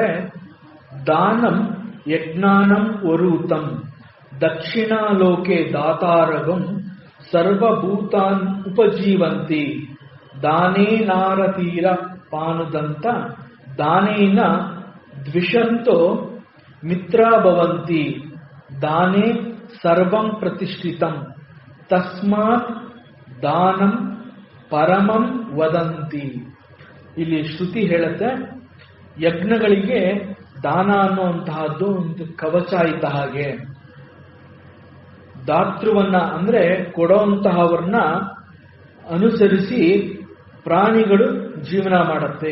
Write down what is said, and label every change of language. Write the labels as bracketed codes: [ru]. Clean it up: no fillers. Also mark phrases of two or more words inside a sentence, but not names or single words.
[sa] ದಾನಂ ಯಜ್ಞಾನಂ ವರೂತಂ ದಕ್ಷಿಣಾಲೋಕೆ ದಾತಾರಗಂ ಸರ್ವಭೂತಾನ್ ಉಪಜೀವಂತಿ ದಾನೇನಾರತೀರ ಪಾನುದಂತ ದಾನೇನ ದ್ವಿಷಂತೋ ಮಿತ್ರಾಭವಂತಿ ದಾನೇ ಸರ್ವಂ ಪ್ರತಿಷ್ಠಿತಂ ತಸ್ಮಾತ್ ದಾನಂ ಪರಮಂ ವದಂತಿ. [kn] ಇಲ್ಲಿ ಶ್ರುತಿ ಹೇಳುತ್ತೆ, ಯಜ್ಞಗಳಿಗೆ ದಾನ ಅನ್ನುವಂತಹದ್ದು ಒಂದು ಕವಚ ಇದ್ದ ಹಾಗೆ. ದಾತೃವನ್ನ ಅಂದ್ರೆ ಕೊಡುವಂತಹವ್ರನ್ನ ಅನುಸರಿಸಿ ಪ್ರಾಣಿಗಳು ಜೀವನ ಮಾಡುತ್ತೆ.